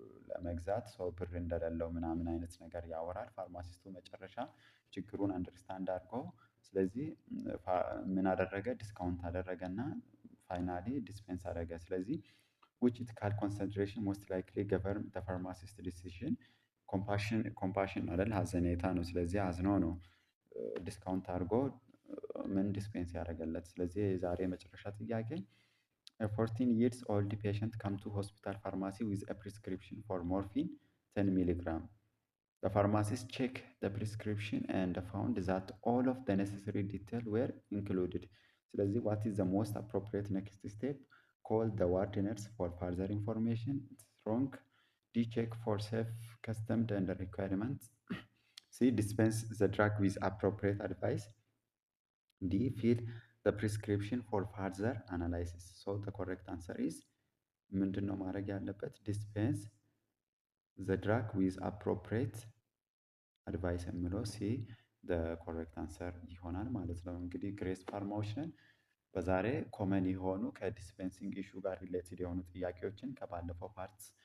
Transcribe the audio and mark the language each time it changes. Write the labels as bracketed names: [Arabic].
[Amharic] ለመግዛት ሰው ብር እንደሌለው ምናምን አይነት ነገር ያወራል። ፋርማሲስቱ መጨረሻ ችግሩን አንደርስታንድ አድርጎ ስለዚህ ምን አደረገ? ዲስካውንት አደረገ እና ፋይናሊ ዲስፔንስ አደረገ። ስለዚህ [English] which ethical consideration most likely govern the pharmacist decision? [Amharic] ኮምፓሽን አይደል? ሀዘኔታ ነው። ስለዚህ አዝኖ ነው ዲስካውንት አድርጎ ምን ዲስፔንስ ያደረገለት። ስለዚህ የዛሬ የመጨረሻ ጥያቄ [English] A 14 years old patient come to hospital pharmacy with a prescription for morphine 10 milligram. The pharmacist checked the prescription and found that all of the necessary details were included. [Amharic] ስለዚህ [English] what is the most appropriate next step? Call the ward nurse for further information. It's wrong. D. Check for safe customs and requirements. C. Dispense the drug with appropriate advice. D. Fill the prescription for further analysis. So the correct answer is [Amharic] ምንድን ነው ማድረግ ያለበት? ዲስፔንስ [English] the drug with appropriate advice [Amharic] የሚለው ሲ [English] the correct answer [Amharic] ይሆናል ማለት ነው። እንግዲህ ግሬስ ፋርማዎች ነን። በዛሬ ኮመን የሆኑ ከዲስፔንሲንግ ኢሹ ጋር ሪሌትድ የሆኑ ጥያቄዎችን ከባለፈው ፓርት